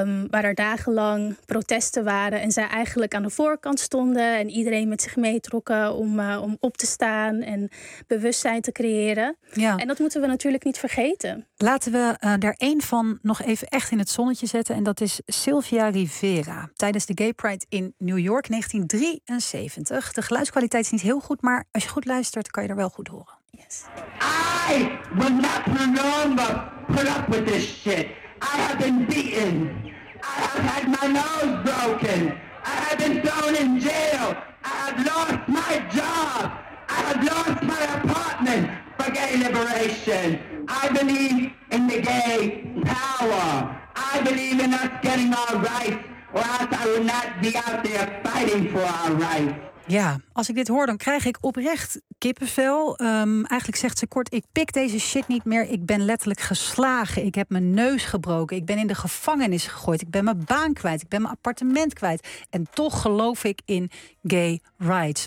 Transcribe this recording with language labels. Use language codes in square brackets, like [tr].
[nl] Waar er dagenlang protesten waren en zij eigenlijk aan de voorkant stonden en iedereen met zich meetrokken om op te staan en bewustzijn te creëren. Ja. En dat moeten we natuurlijk niet vergeten. Laten we daar één van nog even echt in het zonnetje zetten. En dat is Sylvia Rivera. Tijdens de Gay Pride in New York 1973. De geluidskwaliteit is niet heel goed, maar als je goed luistert kan je er wel goed horen. [en] Yes. I will not put up with this shit. I have been beaten. I have had my nose broken. I have been thrown in jail. I have lost my job. I have lost my apartment for gay liberation. I believe in the gay power. I believe in us getting our rights, or else I will not be out there fighting for our rights. [nl] Ja, als ik dit hoor, dan krijg ik oprecht kippenvel. Eigenlijk zegt ze kort, ik pik deze shit niet meer. Ik ben letterlijk geslagen. Ik heb mijn neus gebroken. Ik ben in de gevangenis gegooid. Ik ben mijn baan kwijt. Ik ben mijn appartement kwijt. En toch geloof ik in gay rights.